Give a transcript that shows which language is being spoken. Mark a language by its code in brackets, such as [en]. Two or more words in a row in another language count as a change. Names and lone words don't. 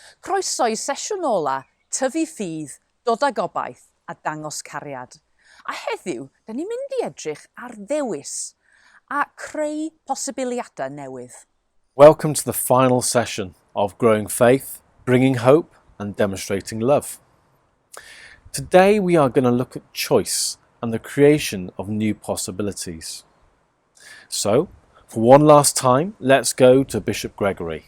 [cy] Croeso i sesiwn ola, tyfu ffydd, dod â gobaith a dangos cariad. A heddiw, da ni'n mynd i edrych ar ddewis a creu posibiliadau newydd. [en] Welcome to the final session of Growing Faith, Bringing Hope and Demonstrating Love. Today we are going to look at choice and the creation of new possibilities. So, for one last time, let's go to Bishop Gregory.